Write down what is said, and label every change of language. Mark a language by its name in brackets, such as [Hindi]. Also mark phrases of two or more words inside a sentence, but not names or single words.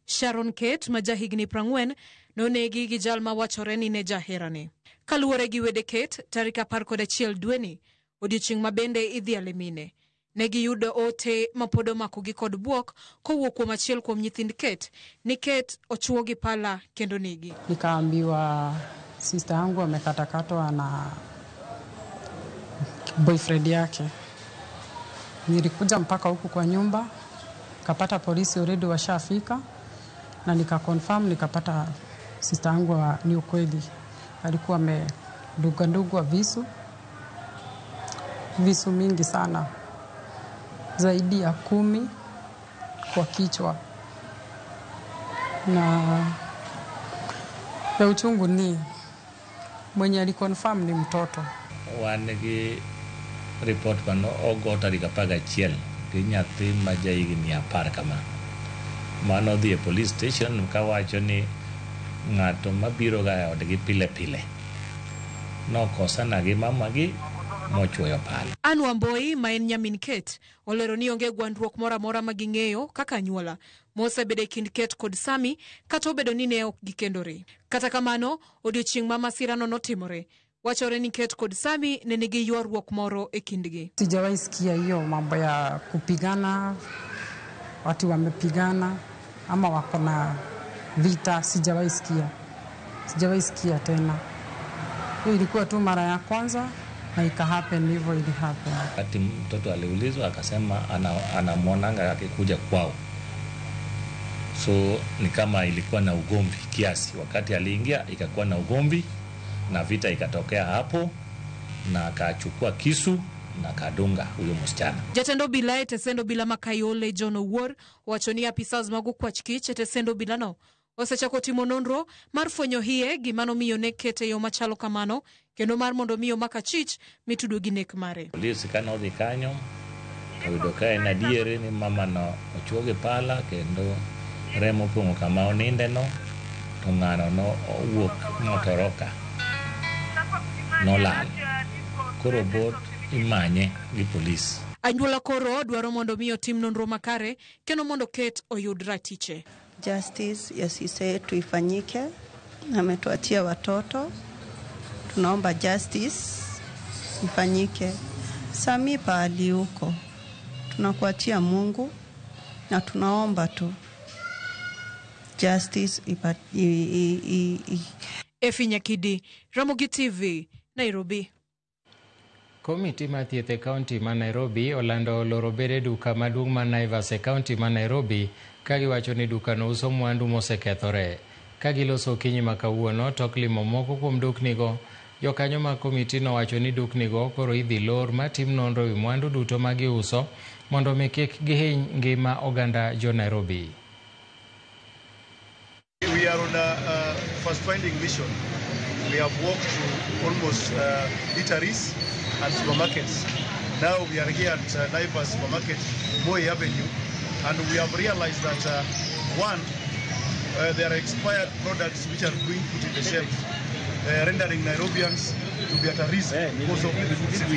[Luo (Kenya and Tanzania)] Sharon Kate ma jahigni 40 nonegi gi jal ma wachore ni ne jaherane. Kaluwore gi wede Kate, tarik 11 dwe ni, odiochieng' ma bende idhiale mine. Negi yudo ote mapodo makogi kod buok kowuok kuom achiel kuom nyithind Kate ni Kate ochuo gi pala kendo negi. [Swahili] Nikaambiwa sister yangu amekatakatwa na boyfriend yake. Nilikuja mpaka huku kwa nyumba, kapata polisi already washafika, na nikakonfirm, nikapata sister yangu ni ukweli. Alikuwa amedugwa visu mingi sana, zaidi ya 10 kwa kichwa. Na ya uchungu ni mwenye alikonfirm ni mtoto. [Luo (Kenya and Tanzania)] Wanegi report mano ogo tarik 11 gi nyathi ma jahigni 10 kama. Mano dhi e police station kawacho ni ng'ato mabiro ga odgi pile pile nokosana gi mamagi mochwoyo pala. Anne Wamboi ma en nyamin Kate olero ni onge gwandruok mora mora ma ging'eyo kaka anyuola mosebedo e kind Kate kod Sami kata obedo ni ne ok gikendore. Kata kamano, odiochieng' ma masirano notimore, wachore ni Kate kod Sami ne nigi ywaruok moro e kindgi. [Swahili] Sijawahi sikia hiyo mambo ya kupigana, watu wamepigana ama wako na vita. Sijawahi sikia tena. Hiyo ilikuwa tu mara ya kwanza na ikahappen hivyo ilihappen. Wakati mtoto aliulizwa akasema anamwonanga akikuja kwao. So ni kama ilikuwa na ugomvi kiasi. Wakati aliingia ikakuwa na ugomvi na vita ikatokea hapo, na akachukua kisu na kadunga huyo msichana. [Luo (Kenya and Tanzania)] Jatendo bila tesendo bila Makayole John Owuor wacho ni apisas mago kwachkich tesendo bila no osechako timo nonro mar fwenyo hie gimano miyo ne Kate yo machalo kamano kendo mar mondo miyo Makachich mitudo gi nek mare. Polisi kanodhi kanyo oyudo ka en adiere ni mama no ochuo gi pala kendo remo pongo kama oninde no, to ng'ano no owuok motoroka nolal. Koro bot imanye gi polisi. Anyuola koro dwaro mondo miyo tim nonro makare kendo mondo Kate oyud ratiche. [Swahili] Justice yasise tuifanyike, ametuatia watoto, tunaomba justice ifanyike. Sami pahali huko, tunakuatia Mungu na tunaomba tu justice Efi Nyakidi, Ramogi TV, Nairobi. [Luo (Kenya and Tanzania)] Komiti ma thieth e kaunti ma Nairobi olando loro bede duka maduong' ma Naivas e kaunti ma Nairobi ka giwacho ni duka no uso mwandu mosekethore. Ka giloso kinyi ma kawuono tok limo moko kuom duknigo, jokanyo ma komiti no wacho ni duknigo koro idhi lor matim nonro wi mwandu duto ma giuso mondo mi kik gihiny ngima oganda jo Nairobi. [English] We are on a first-finding mission. We have walked to almost eateries and supermarkets. Now we are here at Naivas Supermarket, Moi Avenue, and we have realized that one, there are expired products which are being put in the shelf, rendering Nairobians to be at a risk because of the food safety.